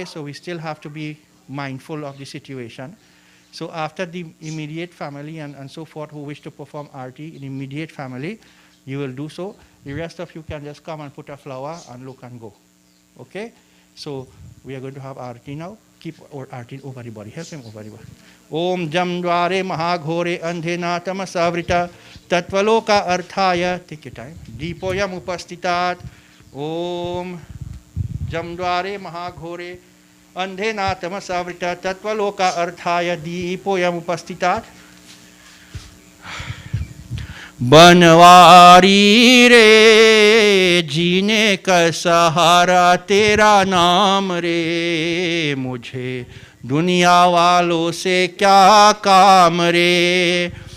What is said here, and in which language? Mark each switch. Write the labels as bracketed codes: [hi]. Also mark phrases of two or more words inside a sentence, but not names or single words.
[en] So we still have to be mindful of the situation. So after the immediate family and so forth who wish to perform Arti in immediate family, you will do so. The rest of you can just come and put a flower and look and go, okay? So we are going to have Arti now. Keep our Arti over the body. Help him over the body. [sa] ॐ जम् द्वारे महाघोरे अन्धेन तमसावृत तत्वलोक अर्थाय. [en] Take your time. [sa] दीपोयम् उपस्थितत्. ॐ जम् द्वारे महाघोरे अन्धेन तमसावृत तत्वलोक अर्थाय. दीपोयम् उपस्थितत्. [hi] बनवारी रे जीने का सहारा तेरा नाम रे मुझे दुनिया वालों से क्या काम रे